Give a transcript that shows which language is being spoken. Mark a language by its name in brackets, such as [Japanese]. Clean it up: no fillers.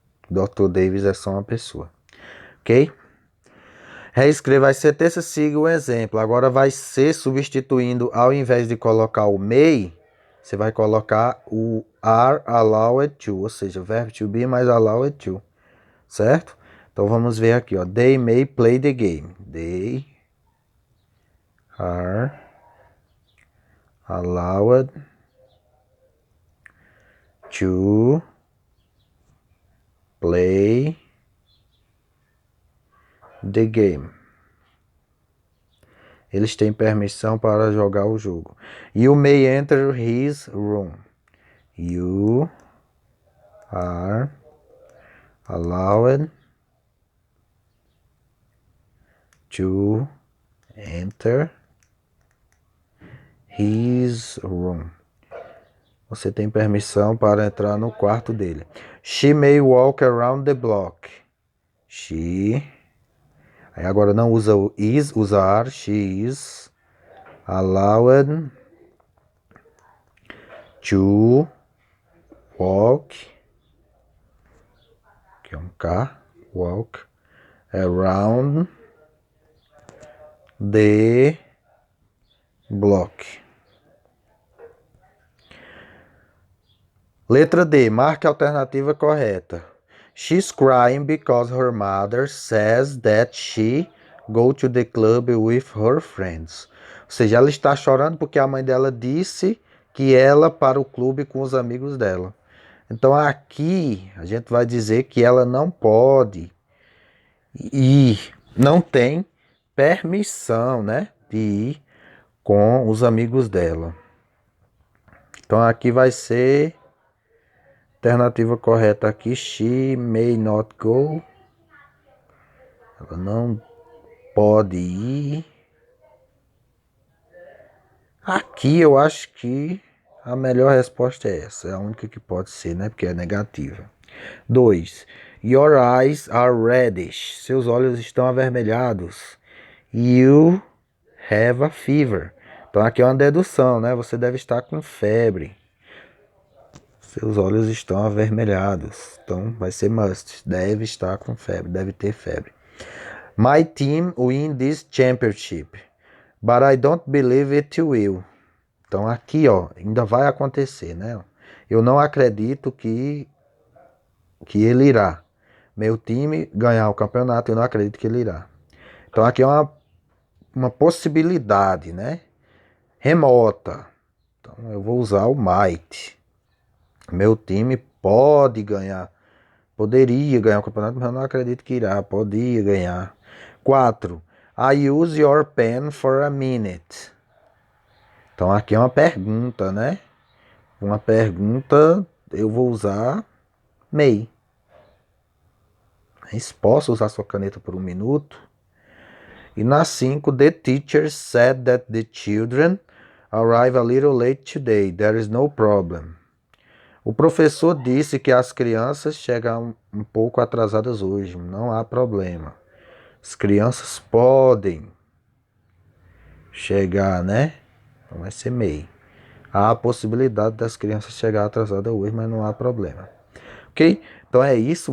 [Portuguese] Dr. Davis é só uma pessoa. Ok? Reescreva as sentenças, siga o exemplo. Agora vai ser substituindo, ao invés de colocar o may, você vai colocar o are allowed to, ou seja, verbo to be mais allowed to, certo? Então vamos ver aqui, ó. [English] They may play the game. They are allowed to play the game. [Portuguese] Eles têm permissão para jogar o jogo. [English] You may enter his room. You are allowed to enter his room. [Portuguese] Você tem permissão para entrar no quarto dele. [English] She may walk around the block. She. [Portuguese] Aí agora não usa o is, usa are. [English] She is allowed to walk. [Portuguese] Que é um K. [English] Walk around the block. [Portuguese] Letra D, marque a alternativa correta. [English] She's crying because her mother says that she go to the club with her friends. [Portuguese] Ou seja, ela está chorando porque a mãe dela disse que ela para o clube com os amigos dela. Então aqui a gente vai dizer que ela não pode ir, não tem permissão, né, de ir com os amigos dela. Então aqui vai ser alternativa correta aqui, [English] she may not go. [Portuguese] Ela não pode ir. Aqui eu acho que a melhor resposta é essa. É a única que pode ser, né? Porque é negativa. [English] 2. Your eyes are reddish. [Portuguese] Seus olhos estão avermelhados. [English] You have a fever. [Portuguese] Então aqui é uma dedução, né? Você deve estar com febre. Seus olhos estão avermelhados. Então vai ser must. Deve estar com febre. Deve ter febre. [English] My team win this championship. But I don't believe it will. [Portuguese] Então aqui, ó, ainda vai acontecer, né? Eu não acredito que ele irá. Meu time ganhar o campeonato, eu não acredito que ele irá. Então aqui é uma possibilidade, né? Remota. Então eu vou usar o might. Meu time pode ganhar Poderia ganhar o campeonato, mas eu não acredito que irá. Podia ganhar. 4. [English] I use your pen for a minute. [Portuguese] Então aqui é uma pergunta, né? Uma pergunta, eu vou usar may. Mas posso usar sua caneta por 1 minuto? E na 5, [English] the teacher said that the children arrive a little late today. There is no problem. [Portuguese] O professor disse que as crianças chegam um pouco atrasadas hoje. Não há problema. As crianças podem chegar, né? Então vai ser may. Há a possibilidade das crianças chegar atrasadas hoje, mas não há problema. Ok? Então é isso.